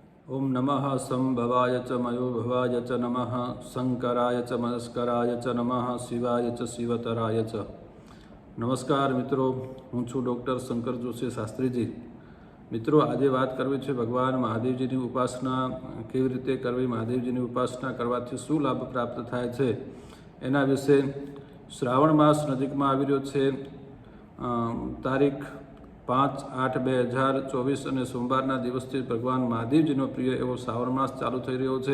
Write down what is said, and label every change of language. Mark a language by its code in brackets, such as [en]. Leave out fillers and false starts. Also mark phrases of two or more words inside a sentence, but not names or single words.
[sa] ओम नमः संभवाय च मयोभवाय च नमः शंकराय च मनस्कराय च नमः शिवाय च शिवतराय च। [gu] નમસ્કાર મિત્રો, હું છું ડૉક્ટર શંકર જોશી શાસ્ત્રીજી। मित्रों, આજે વાત કરવી છે ભગવાન મહાદેવજીની ઉપાસના કેવી રીતે કરવી, મહાદેવજીની ઉપાસના કરવાથી શું લાભ પ્રાપ્ત થાય છે એના વિશે। શ્રાવણ માસ નજીકમાં આવી રહ્યો છે। તારીખ 5/8/2024 અને સોમવારના દિવસથી ભગવાન મહાદેવજીનો પ્રિય એવો શ્રાવણ માસ ચાલુ થઈ રહ્યો છે।